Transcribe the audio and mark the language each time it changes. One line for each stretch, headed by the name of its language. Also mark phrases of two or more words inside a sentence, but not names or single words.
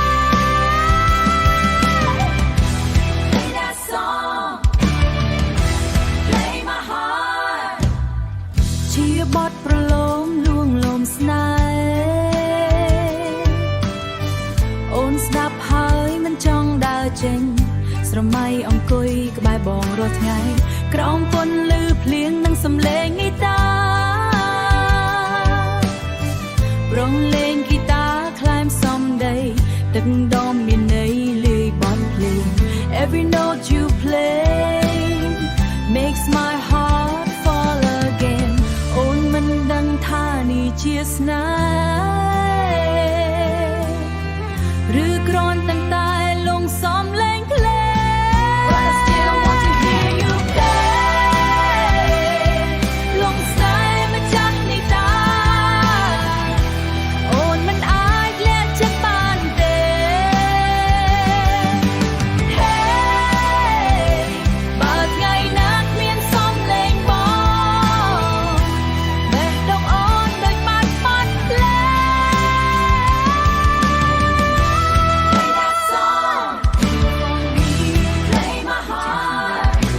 Khmer: ជាបទប្រឡងលួងលោមស្នេហ៍អូនស្ដាប់ហើយមិនចង់ដើរចេញស្រមៃអង្គុយក្បែរបងរាល់ថ្ងៃក្រោមពន្លឺភ្លៀងនិងសំឡេងហ្គីតា ប្រងលេងហ្គីតាក្លែមសំដីទឹកដមមានន័យលាយបទភ្លេង
English: Every note you play makes my heart fall again
Khmer: អូនមិនដឹងថានេះជាស្នេ ហ៍ឬគ្រាន់តែលងសំឡេងភ្លេង
English: But I still want to hear you play
Khmer: លងស្នេហ៍ម្ចាស់នេះតា អូនមិនអាចលាក់ចិត្តបានទេ Hey បើថ្ងៃណាគ្មានសំឡេងបងបេះដូងអូនដូចបាត់បត់ភ្លេង
English: Play that song for me play my heart